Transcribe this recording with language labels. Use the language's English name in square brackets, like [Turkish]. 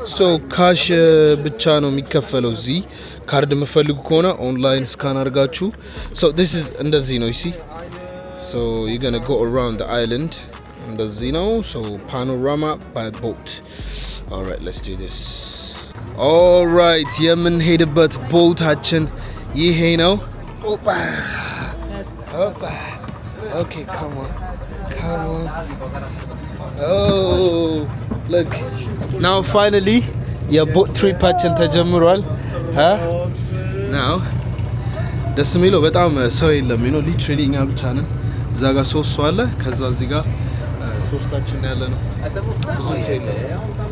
[English] So cash [Amharic] ብቻ ነው የሚከፈለው እዚህ ካርድ የምፈልጉ ከሆነ ኦንላይን ስካን አድርጋችሁ [English] so this is [Amharic] እንደዚህ ነው [English] you see so you're going to go around the island እንደዚህ ነው so panorama by boat. Alright, let's do this. [Amharic] Alright, የምንሄድበት ቦታችን ይሄ ነው. Opa. [English] Okay, come on. Oh, look. Now finally, your boat trip [Amharic] ተጀምሯል. Now, ደስ የሚለው በጣም ሰው የለም ነው literally እኛ ብቻ ነን። እዛ ጋር ሶስት ሰው አለ። ከዛ እዚህ ጋር ሶስታችን ያለ ነው። ብዙ ሰው የለም.